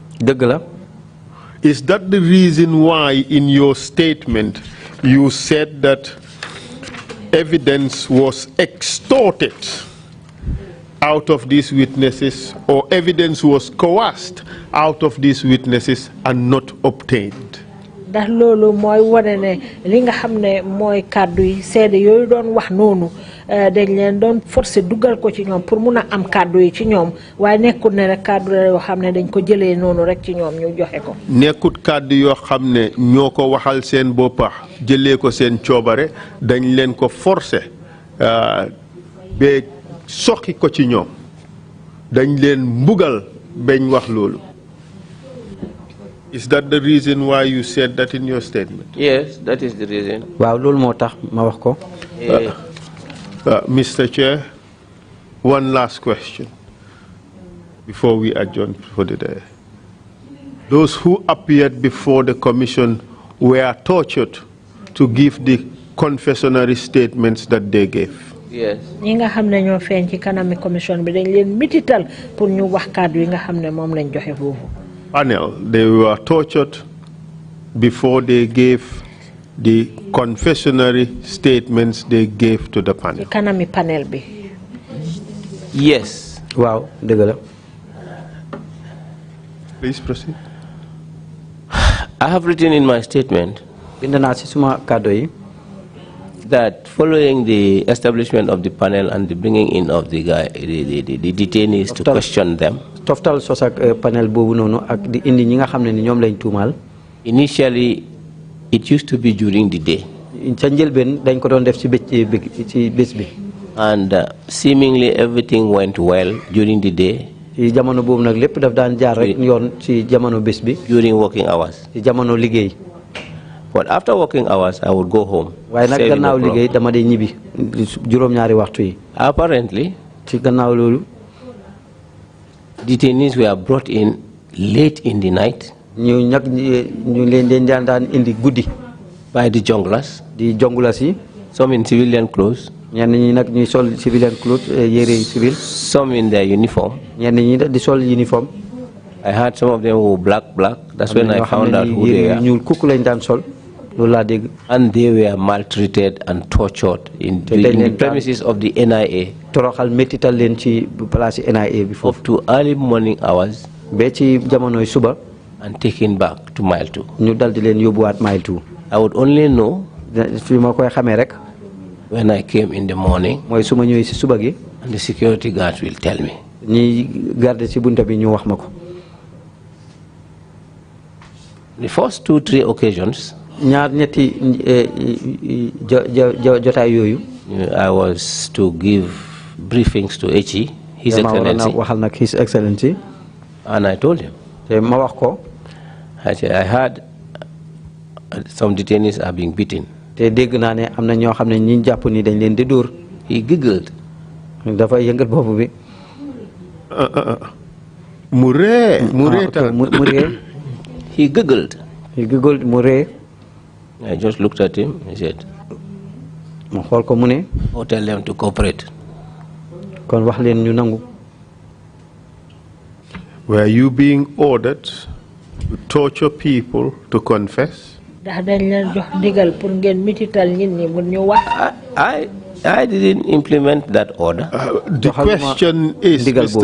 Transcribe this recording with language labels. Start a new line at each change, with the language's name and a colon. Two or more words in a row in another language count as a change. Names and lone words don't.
English: Is that the reason why in your statement you said that evidence was extorted out of these witnesses, or evidence was coerced out of these witnesses and not obtained?
Wolof: ndax loolu mooy wane ne li nga xam ne mooy kàddu yi seede yooyu doon wax noonu dañ leen doon forcé dugal ko ci ñoom pour mun a am kàddu yi ci ñoom waaye nekkut ne rek kàddu la yoo xam ne dañ ko jëlee noonu rek ci ñoom ñu joxe ko. nekkut kàddu yoo xam ne ñoo ko waxal seen boppa jëlee ko seen coobare dañ leen ko forcé ba soxi ko ci ñoom dañ leen mbugal bañ wax loolu.
English: Is that the reason why you said that in your statement? Yes, that is the reason.
Wolof: Wow, loolu moo tax ma wax ko.
English: Mr. Chair, one last question before we adjourn for the day. Those who appeared before the commission were tortured to give the confessionary statements that they gave. Yes.
Wolof: ñi nga xam ne ñoo feeñ ci kanami commission bi dañ leen mitital pour ñu wax kàddu yi nga xam ne moom lañ joxe foofu.
English: Panel, they were tortured before they gave the confessionary statements they gave to the panel.
Wolof: Kanami panel bi.
English: Yes.
Wolof: Wow, dëgg la.
English: Please proceed. I have written in my statement
Wolof: bind naa ci suma kàddu yi
English: that following the establishment of the panel and the bringing in of the detainees to question them,
Wolof: toftal sos ak panel boobu noonu ak di indi ñi nga xam ne ni ñoom lañ tuumaal.
English: Initially, it used to be during the day.
Wolof: ca njëlbeen dañ ko doon def ci bés bi.
English: And seemingly everything went well during the day.
Wolof: ci jamono boobu nag lépp daf daan jaar rek yoon ci jamono bés bi.
English: During working hours.
Wolof: ci jamono liggéey.
English: But after working hours, I would go home.
Wolof: waaye nag gannaaw liggéey dama dee ñibbi juróom-ñaari waxtu yi.
English: Apparently,
Wolof: ci gannaaw loolu.
English: detainees were brought in late in the night.
Wolof: ñu leen daan indi guddi.
English: By the junglers.
Wolof: di junglers yi.
English: Some in civilian clothes.
Wolof: ñenn ñi nag ñuy sol
English: civilian clothes
Wolof: yére civil.
English: Some in their uniform.
Wolof: ñenn ñi di sol uniform.
English: I heard some of them were black. That's when I found out who they are.
Wolof: ñuul kukk lañ daan sol. loolu laa dégg.
English: And they were maltreated and tortured in the premises of the NIA.
Wolof: toroxal métital leen ci place NIA bi foofu.
English: Up to early morning hours.
Wolof: ba ci jamonoy suba.
English: And taken back to mile 2.
Wolof: ñu dal di leen yóbbuwaat mile 2.
English: I would only know.
Wolof: fi ma koy xamee rek.
English: When I came in the morning.
Wolof: mooy su ma ñëwee si suba gi.
English: And the security guards will tell me.
Wolof: ñi garde ci bunta bi ñu wax ma ko.
English: The first 2-3 occasions.
Wolof: ñaar ñetti jotaay yooyu.
English: I was to give briefings to HE, His Excellency.
Wolof: waxal nag
English: His Excellency. And I told him.
Wolof: te ma wax ko.
English: I heard some detainees are being beaten.
Wolof: te dégg naa ne am na ñoo xam ne ñi jàpp ni dañ leen di dóor.
English: He giggled.
Wolof: dafa yëngal bopp bi. Mure.
English: He giggled. Mure. I just looked at him. He said,
Mandingo: "Ko mune."
English: "Oh, tell them to cooperate."
Wolof: Kon wax len ñu nangu.
English: Were you being ordered to torture people to confess? I didn't implement that order. The question is, Mr.